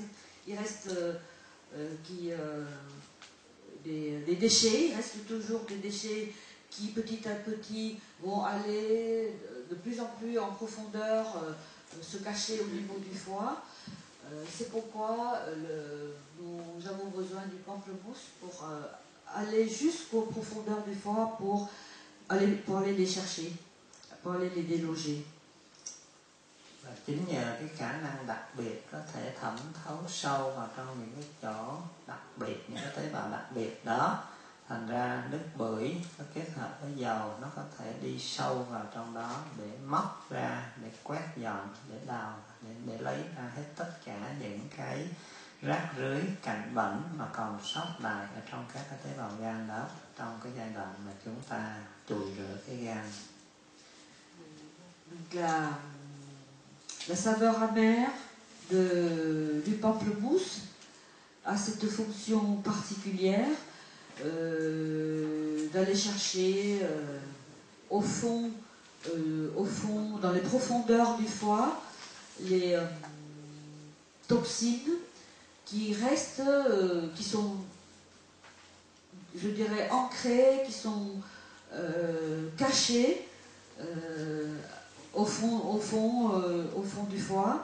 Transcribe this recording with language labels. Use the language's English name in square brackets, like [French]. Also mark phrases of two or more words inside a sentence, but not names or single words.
[French] Il reste des déchets, il reste toujours des déchets qui petit à petit vont aller de plus en plus en profondeur, se cacher au niveau du foie. C'est pourquoi nous avons besoin du pamplemousse pour aller jusqu'aux profondeurs du foie pour aller les chercher, pour aller les déloger. [Vietnamese] Và chính nhờ cái khả năng đặc biệt có thể thẩm thấu sâu vào trong những cái chỗ đặc biệt, những cái tế bào đặc biệt đó, thành ra nước bưởi nó kết hợp với dầu nó có thể đi sâu vào trong đó để móc ra, để quét dọn, để đào, để lấy ra hết tất cả những cái rác rưới, cặn bẩn mà còn sót lại ở trong các cái tế bào gan đó, trong cái giai đoạn mà chúng ta chùi rửa cái gan. [French] La saveur amère du pamplemousse a cette fonction particulière d'aller chercher au fond, dans les profondeurs du foie, les toxines qui restent, qui sont, je dirais, ancrées, qui sont cachées au fond du foie.